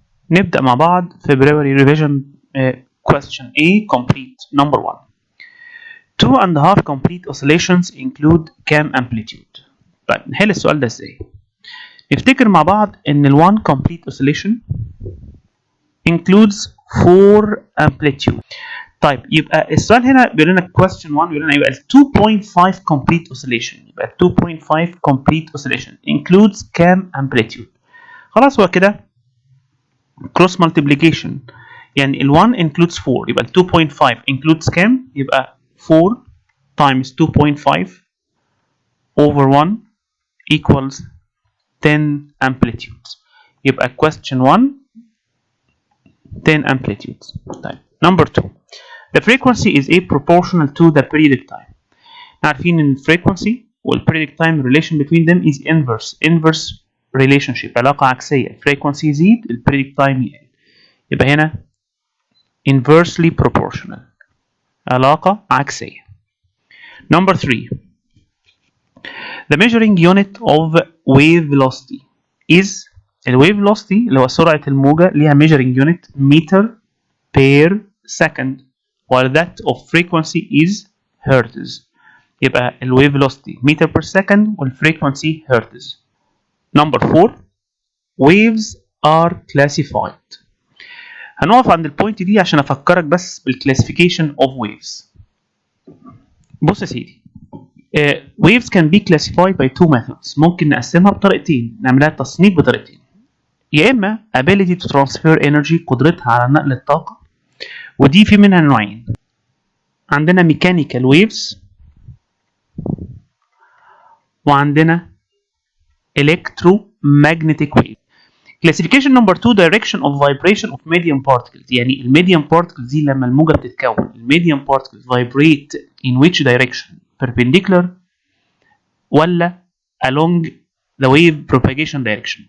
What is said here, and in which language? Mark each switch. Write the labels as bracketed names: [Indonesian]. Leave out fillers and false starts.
[Arabic] نبدأ مع بعض [English] February revision question A complete number 1. 2.5 complete oscillations include cam amplitude. [Arabic] طيب نحل السؤال ده ازاي؟ نفتكر مع بعض ان ال [English] 1 complete oscillation includes 4 amplitude. [Arabic] طيب يبقى السؤال هنا بيقول لنا question 1 بيقول لنا يبقى ال 2.5 complete oscillation يبقى [English] 2.5 complete oscillation includes cam amplitude. [Arabic] خلاص هو كده [English] cross multiplication يعني ال 1 includes 4 يبقى ال 2.5 includes كام؟ يبقى 4 times 2.5 over 1 equals 10 amplitudes. يبقى question 1 10 amplitudes. طيب number 2 the frequency is a proportional to the periodic time. [Arabic] عارفين ان [English] frequency وال periodic time relation between them is inverse relationship [Arabic] علاقة عكسية. frequency يزيد ال periodic time يقل. يبقى هنا [English] inversely proportional [Arabic] علاقة عكسية. [English] number 3 the measuring unit of wave velocity is الwave velocity [Arabic] اللي هو سرعة الموجة ليها [English] measuring unit meter per second while that of frequency is hertz. يبقى الwave velocity meter per second والfrequency hertz. number 4 waves are classified. [Arabic] هنقف عند البوينت دي عشان افكرك بس بالclassification of waves. بص يا سيدي [English] waves can be classified by two methods. [Arabic] ممكن نقسمها بطريقتين نعملها تصنيف بطريقتين يا اما [English] ability to transfer energy [Arabic] قدرتها على نقل الطاقة ودي في منها نوعين. [English] عندنا mechanical waves وعندنا electromagnetic waves. classification number 2 direction of vibration of medium particles. [Arabic] يعني الميديم [English] particles [Arabic] دي لما الموجة بتتكون الميديم [English] particles vibrate in which direction perpendicular ولا along the wave propagation direction.